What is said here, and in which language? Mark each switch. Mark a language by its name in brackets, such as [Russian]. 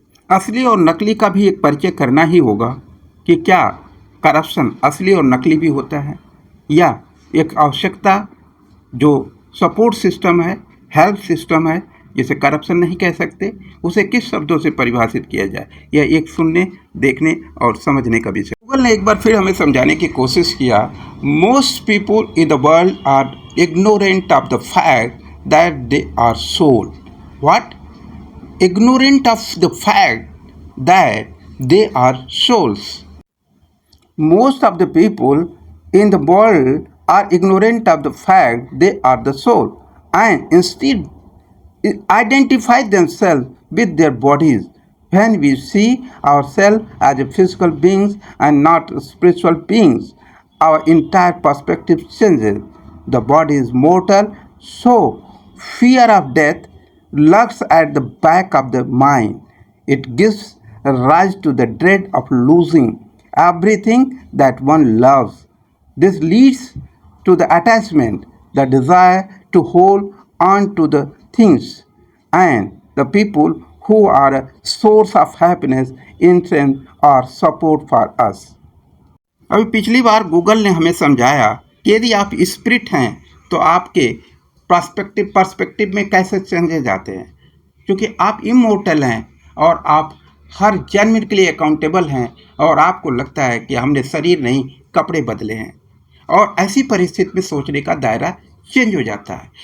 [Hindi] असली और नकली का भी एक परिचय करना ही होगा कि क्या करप्शन असली और नकली भी होता है, या एक आवश्यकता जो सपोर्ट सिस्टम है, हेल्प सिस्टम है, जिसे करप्शन नहीं कह सकते, उसे किस शब्दों से परिभाषित किया जाए, यह एक सुनने, देखने और समझने का विषय। गूगल ने एक बार फिर हमें समझाने की कोशिश किया। [English] Most people in the world are ignorant of the fact that they are soul. What? Ignorant of the fact that they are souls. Most of the people in the world are ignorant of the fact they are the soul, and instead identify themselves with their bodies. When we see ourselves as physical beings and not spiritual beings, our entire perspective changes. The body is mortal, so fear of death lurks at the back of the mind. It gives rise to the dread of losing everything that one loves. This leads to the attachment, the desire to hold on to the things and the people who are a source of happiness, interest or support for us. [Hindi] अभी पिछली बार Google ने हमें समझाया कि यदि आप spirit हैं तो आपके पर्सपेक्टिव में कैसे चेंजे जाते हैं, क्योंकि आप इमोर्टल हैं और आप हर जन्म के लिए अकाउंटेबल हैं, और आपको लगता है कि हमने शरीर नहीं कपड़े बदले हैं, और ऐसी परिस्थिति में सोचने का दायरा चेंज हो जाता है।